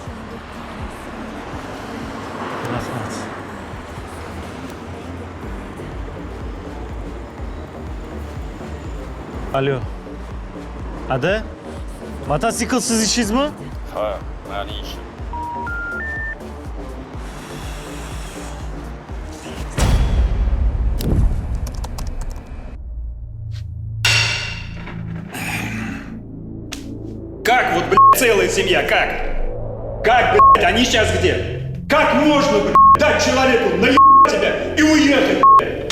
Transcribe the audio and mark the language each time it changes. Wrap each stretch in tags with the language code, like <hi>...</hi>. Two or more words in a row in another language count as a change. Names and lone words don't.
<uz>Rahmat. Alo. Ada? Mototsikl siz ishingizmi? Ha, mani ishim.</uz> <ru>Как вот, блядь, целая семья, как? Как, блядь, они сейчас где? Как можно, блядь, дать человеку наебать тебя и уехать, блядь?</ru>